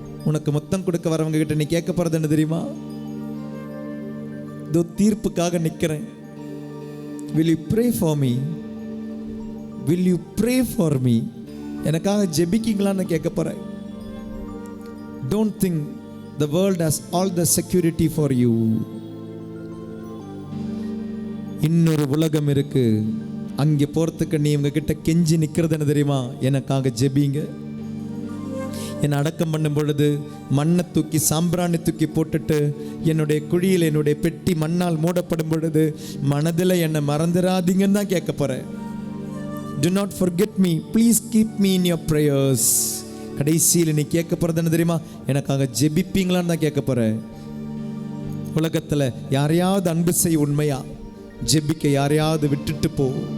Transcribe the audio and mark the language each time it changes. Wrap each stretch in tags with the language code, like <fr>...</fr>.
<ta>உனக்கு முத்தம் கொடுக்க வரவங்க கிட்ட நீ கேட்க போறது என்ன தெரியுமா? இதோ தீர்ப்புக்காக நிற்கிறேன்.</ta> <en>Will you pray for me? Will you pray for me?</en> <ta>எனக்காக ஜெபிக்கீங்களான்னு கேட்க போறேன்.</ta> <en>Don't think the world has all the security for you.</en> <ta>இன்னொரு உலகம் இருக்கு. அங்கே போறதுக்கு நீ உங்ககிட்ட கெஞ்சி நிற்கிறது என்ன தெரியுமா? எனக்காக ஜெபிங்க. என்னை அடக்கம் பண்ணும் பொழுது மண்ணை தூக்கி சாம்பிராணி தூக்கி போட்டுட்டு என்னுடைய குழியில் என்னுடைய பெட்டி மண்ணால் மூடப்படும் பொழுது மனதில் என்னை மறந்துடாதீங்கன்னு தான் கேட்க போகிறேன்.</ta> <en>Do not forget me. Please keep me in your prayers.</en> <ta>கடைசியில் நீ கேட்க போகிறது என்ன தெரியுமா? எனக்காக ஜெபிப்பீங்களான்னு தான் கேட்க போகிறேன். உலகத்தில் யாரையாவது அன்பு செய்ய உண்மையா? ஜெபிக்க யாரையாவது விட்டுட்டு போ.</ta>